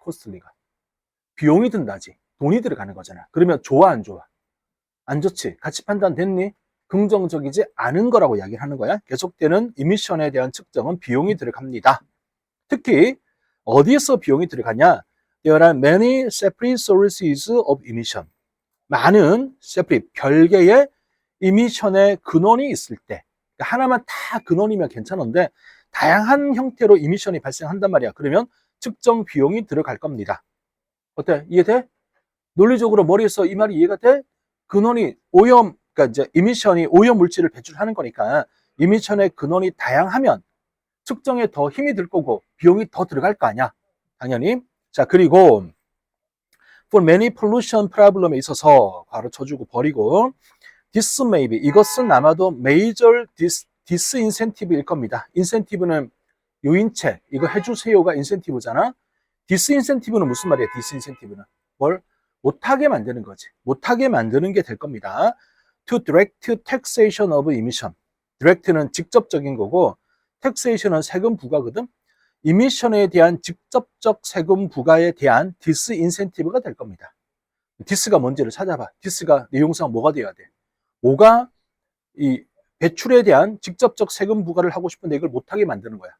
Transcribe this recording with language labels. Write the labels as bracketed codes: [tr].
[ko] costly가 비용이 든다지. 돈이 들어가는 거잖아. 그러면 좋아 안 좋아? 안 좋지. 가치 판단 됐니? 긍정적이지 않은 거라고 이야기를 하는 거야. 계속되는 emission에 대한 측정은 비용이 들어갑니다. 특히 어디에서 비용이 들어가냐? [en] There are many separate sources of emission. [ko] 많은 separate 별개의 emission의 근원이 있을 때 그러니까 하나만 다 근원이면 괜찮은데 다양한 형태로 emission이 발생한단 말이야. 그러면 측정 비용이 들어갈 겁니다. 어때? 이해돼? 논리적으로 머리에서 이 말이 이해가 돼? 근원이 오염, 그러니까 이제 emission이 오염 물질을 배출하는 거니까 emission의 근원이 다양하면 측정에 더 힘이 들 거고 비용이 더 들어갈 거 아니야. 당연히. 자, 그리고 [en] for many pollution problem [ko] 에 있어서 괄호 쳐주고 버리고 [en] this may be [ko] 이것은 아마도 [en] major disincentive [ko] 일 겁니다. incentive는 요인체 이거 해주세요가 incentive잖아. disincentive는 무슨 말이야? disincentive는 뭘 못하게 만드는 거지. 못하게 만드는 게 될 겁니다. [en] to direct taxation of emission. [ko] direct는 직접적인 거고 taxation은 세금 부과거든. emission에 대한 직접적 세금 부과에 대한 disincentive가 될 겁니다. 디스가 뭔지를 찾아봐. 디스가 내용상 뭐가 돼야 돼? 뭐가 이 배출에 대한 직접적 세금 부과를 하고 싶은데 이걸 못하게 만드는 거야.